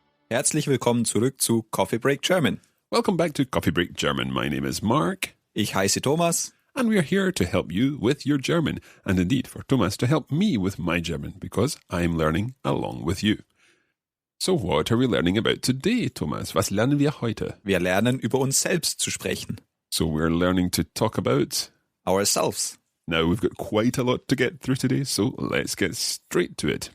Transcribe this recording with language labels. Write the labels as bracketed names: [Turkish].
[German] Herzlich willkommen zurück zu Coffee Break German. [English] Welcome back to Coffee Break German. My name is Mark. [German] Ich heiße Thomas. [English] And we are here to help you with your German. And indeed, for Thomas to help me with my German, because I'm learning along with you. So what are we learning about today, Thomas? [German] Was lernen wir heute? Wir lernen über uns selbst zu sprechen. [English] So we're learning to talk about Ourselves. Now we've got quite a lot to get through today, so let's get straight to it.